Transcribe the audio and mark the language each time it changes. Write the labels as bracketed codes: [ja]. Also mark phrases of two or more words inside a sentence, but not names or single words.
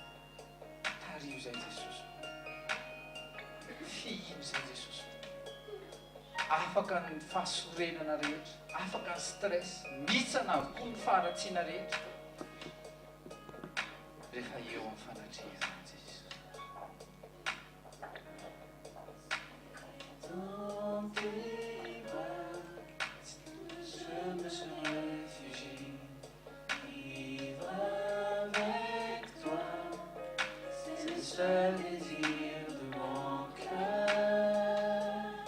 [mg] Tario zay Jesosy. Fihino zay Jesosy. Afaka ny fahasorenana rehetra, afaka ny stress, mitsana avokoa ny faharatsiana rehetra rehefa eo amin'ny fanatrehana Jesosy. [fr] Dans tes bras, je me suis réfugié, vivre avec toi, c'est le seul désir de mon cœur.